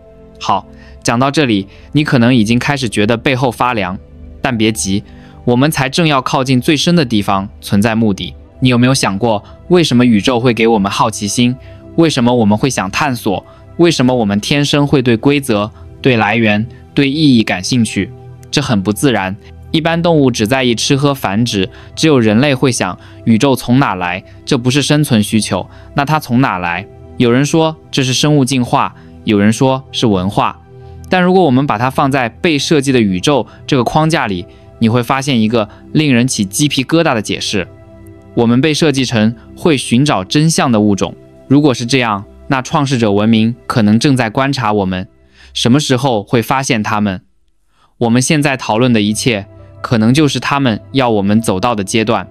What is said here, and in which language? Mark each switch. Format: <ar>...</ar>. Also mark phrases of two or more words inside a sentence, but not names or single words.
<zh>好，講到這裡，你可能已經開始覺得背後發涼，但別急，我們才正要靠近最深的地方存在目的。你有沒有想過，為什麼宇宙會給我們好奇心？為什麼我們會想探索？為什麼我們天生會對規則、對來源、對意義感興趣？這很不自然， 一般動物只在意吃喝繁殖，只有人類會想宇宙從哪來？這不是生存需求，那它從哪來？有人說這是生物進化，有人說是文化。但如果我們把它放在被設計的宇宙這個框架裡，你會發現一個令人起雞皮疙瘩的解釋：我們被設計成會尋找真相的物種。如果是這樣，那創世者文明可能正在觀察我們，什麼時候會發現他們？我們現在討論的一切，可能就是他們要我們走到的階段。</zh>